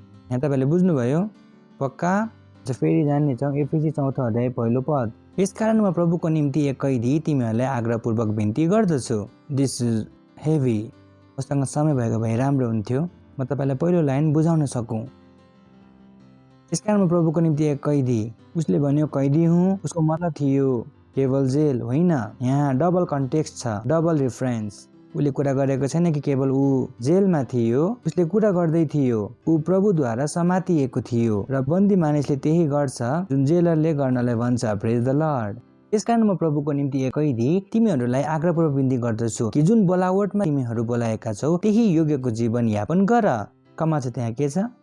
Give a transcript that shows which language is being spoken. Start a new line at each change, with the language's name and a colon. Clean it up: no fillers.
Nepali: यहाँ तपाईँले बुझ्नुभयो पक्का? फेरि जान्नेछौँ एफिसी 4 अध्याय 1 पद। यसकारण म प्रभुको निम्ति एक कैदी तिमीहरूलाई आग्रहपूर्वक बिन्ती गर्दछु।
English: This is heavy.
Nepali: मसँग समय भएको भए राम्रो हुन्थ्यो, म तपाईँलाई पहिलो लाइन बुझाउन सकूँ। यसकारण म प्रभुको निम्ति एक कैदी। उसले भन्यो कैदी हुँ, उसको मतलब थियो केवल जेल होइन। यहाँ डबल कन्टेक्स्ट छ, डबल रेफरेन्स। उसले कुरा गरेको छैन कि केवल ऊ जेलमा थियो, उसले कुरा गर्दै थियो ऊ प्रभुद्वारा समातिएको थियो र बन्दी मानिसले त्यही गर्छ जुन जेलरले गर्नलाई भन्छ।
English: Praise the lord.
Nepali: यसकारण म प्रभुको निम्ति एक कैदी तिमीहरूलाई आग्रहपूर्वक बिन्ती गर्दछु कि जुन बोलावटमा तिमीहरू बोलाएका छौ त्यही योग्यको जीवन यापन गर। कमा छ त्यहाँ, के छ?